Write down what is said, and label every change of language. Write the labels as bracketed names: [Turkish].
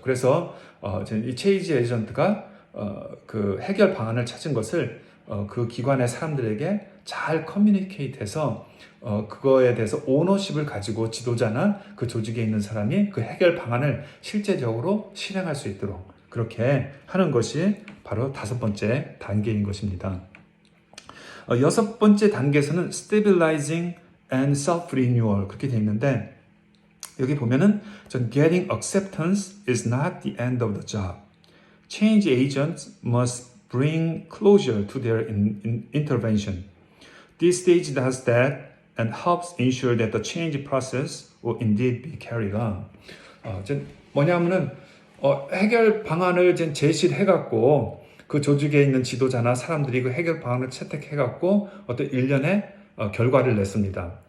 [Korean] 그래서 이 체인지 에이전트가 그 해결 방안을 찾은 것을 그 기관의 사람들에게 잘 커뮤니케이트해서 그거에 대해서 오너십을 가지고 지도자나 그 조직에 있는 사람이 그 해결 방안을 실제적으로 실행할 수 있도록 그렇게 하는 것이 바로 다섯 번째 단계인 것입니다. 여섯 번째 단계에서는 [English] stabilizing and self-renewal [Korean] 그렇게 되어 있는데 여기 보면은 [English] getting acceptance is not the end of the job. Change agents must bring closure to their intervention. This stage does that and helps ensure that the change process will indeed be carried on. [Korean] 뭐냐면은 해결 방안을 제시를 해갖고 그 조직에 있는 지도자나 사람들이 그 해결 방안을 채택해갖고 어떤 일련의 결과를 냈습니다.